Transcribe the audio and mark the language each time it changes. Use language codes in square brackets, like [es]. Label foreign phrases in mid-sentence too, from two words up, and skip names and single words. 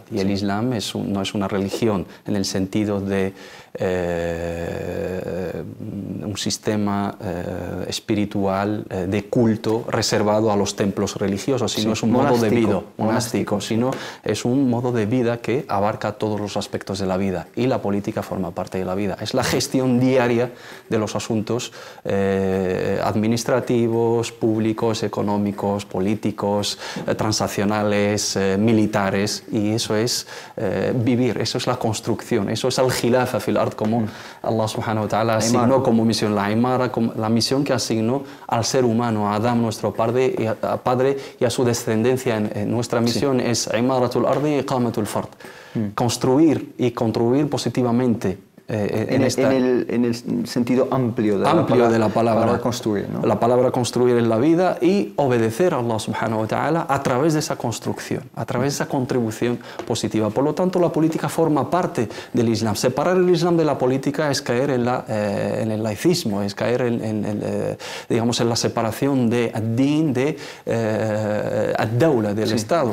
[es] Y el Islam no es una religión en el sentido de un sistema espiritual de culto reservado a los templos religiosos, sino es un modo de vida monástico, sino es un modo de vida que abarca todos los aspectos de la vida y la política forma parte de la vida. Es la gestión diaria de los asuntos administrativos, públicos, económicos, políticos, transaccionales, militares, y eso es vivir, eso es la construcción, eso es el [ar] خلافة في الأرض, [es] como Allah [ar] سبحانه وتعالى [es] asignó como misión, la imara, la misión que asignó al ser humano, a Adán, nuestro padre y a su descendencia. En nuestra misión es [ar] عمارة الأرض [es] y [ar] إقامة الفرض, [es] construir y contribuir positivamente. En el sentido amplio de la palabra construir, ¿no? La palabra construir en la vida y obedecer a Allah [ar] سبحانه وتعالى [es] a través de esa construcción, a través de esa contribución positiva. Por lo tanto, la política forma parte del Islam. Separar el Islam de la política es caer en el laicismo, es caer digamos, en la separación de ad-din, de ad-dawla, del Estado.